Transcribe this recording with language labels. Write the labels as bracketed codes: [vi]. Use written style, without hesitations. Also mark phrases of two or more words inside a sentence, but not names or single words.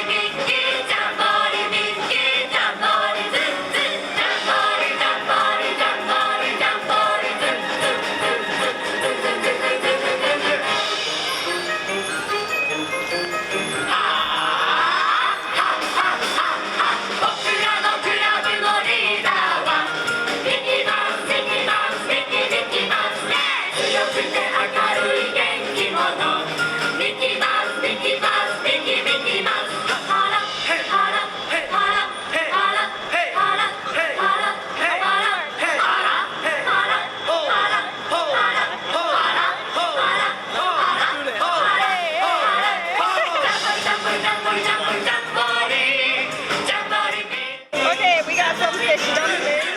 [en] Mickey, Jamboree Mickey, Jamboree Zoo, Zoo, Jamboree, Jamboree, Jamboree, Jamboree Zoo, Zoo, [ja] 僕らのクラブのリーダーはミッキーマウス、ミッキーマウス、ミッキー、ミッキーマウスね。強くて明るい元気者ミッキーマウス、ミッキーマウス、ミッキー、ミッキーマウス。ハラハラハラハラハラハラハラ [en] Okay, we got some fish dumplings.